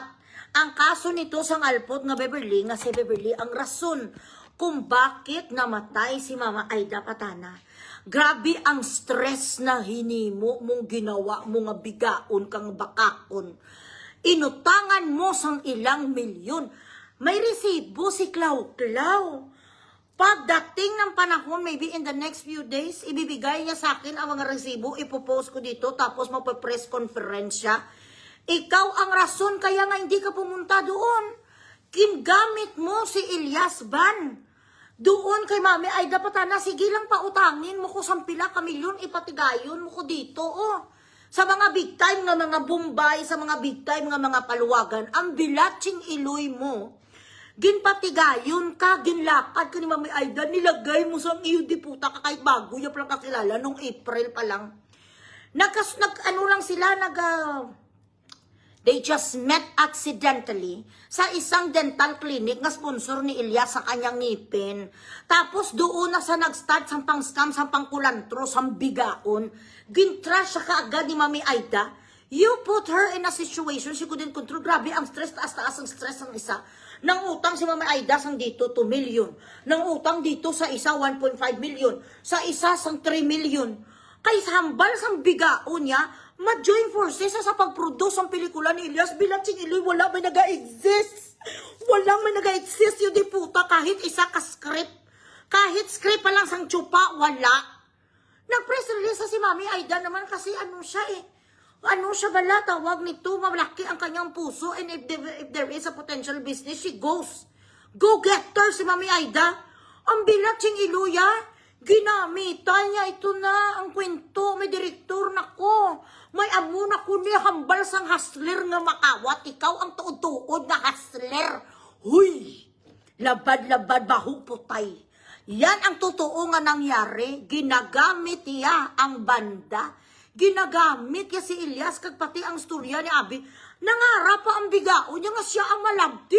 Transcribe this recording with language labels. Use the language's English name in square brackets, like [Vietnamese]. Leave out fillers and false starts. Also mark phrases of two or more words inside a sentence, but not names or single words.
[Hiligaynon] Ang kaso nito sang alpot nga Beverly, nga si Beverly ang rason kung bakit namatay si Mama Aida Patana. Grabe ang stress na hinimo mong ginawa mo nga bigaon kang bakakon. Inutangan mo sang ilang milyon. [Filipino] May resibo si Klaw-Klaw. Pagdating ng panahon, [English] maybe in the next few days, [Filipino] ibibigay niya sa akin ang mga resibo, ipopost ko dito, tapos magpa-press conference siya. Ikaw ang rason kaya nga hindi ka pumunta doon. [Hiligaynon] Kingamit mo si Elias Ban. Doon kay Mami Aida Patana, sige lang pautangin mo ko sampila ka milyon, ipatigayon mo ko dito, oh. Sa mga big time nga mga Bombay, sa mga big time nga mga paluwagan, ang bilatsing iloy mo, ginpatigayon ka, ginlakad ka ni Mami Aida, nilagay mo sa iyo di puta ka kahit bago niya palang kakilala, nung April pa lang. [Filipino] Ano lang sila, [English] They just met accidentally [Filipino] sa isang [English] dental clinic [Filipino] na sponsor ni Elias sa kanyang ngipin. [Hiligaynon] Tapos doon na sa nag-start sampang scam, sampang kulantro, sambigaon. Gintrash siya kaagad ni Mami Aida. [English] You put her in a situation she couldn't control. [Hiligaynon] Grabe ang stress, taas-taas ang stress ng isa. Nang utang si Mami Aida sang dito 2 million. Nang utang dito sa isa 1.5 million. Sa isa sang 3 million. Kay hambal sang bigaon niya, [English] ma-join forces [Hiligaynon] sa pag-produce ang pelikula ni Elias. Bilatsing Iloy, wala may nag-exist. Wala may nag-exist yung di puta kahit isa ka script. Kahit script pa lang sang tsupa, wala. Nag-press release sa si Mami Aida naman kasi ano siya ano siya bala, tawag nito, malaki ang kanyang puso, [English] and if there is a potential business, she goes. [Filipino] Go-getter si Mami Aida. [Hiligaynon] Ang bilatsing Iloy, ginamitan niya ito na ang kwento, may direktor na ko. May amo na ko ni hambal sang hustler nga makawat. Ikaw ang tuod-tuod na hustler. Huy! Labad-labad baho putay. Yan ang totoo nga nangyari. Ginagamit niya ang banda. Ginagamit niya si Elias kag pati ang storya ni Abi. Nangarap pa ang bigao niya nga siya ang malabdi.